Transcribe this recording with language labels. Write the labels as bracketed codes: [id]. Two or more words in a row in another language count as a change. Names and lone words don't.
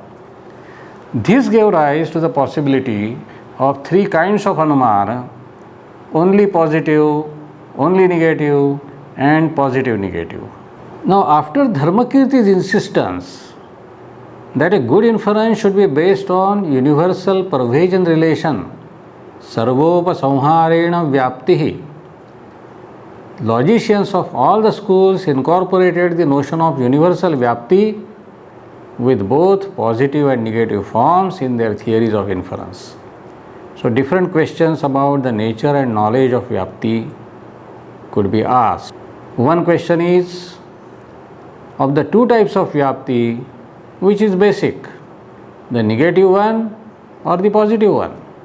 [en] This gave rise to the possibility of 3 kinds of Anumana: only positive, only negative, and positive negative. Now, after Dharmakirti's insistence that a good inference should be based on universal pervasion relation, [sa] सर्वोपसंहारेण व्याप्तिः, [en] logicians of all the schools incorporated the notion of universal Vyapti with both positive and negative forms in their theories of inference. So, different questions about the nature and knowledge of Vyapti could be asked. One question is, of the 2 types of Vyapti, which is basic, the negative one or the positive one?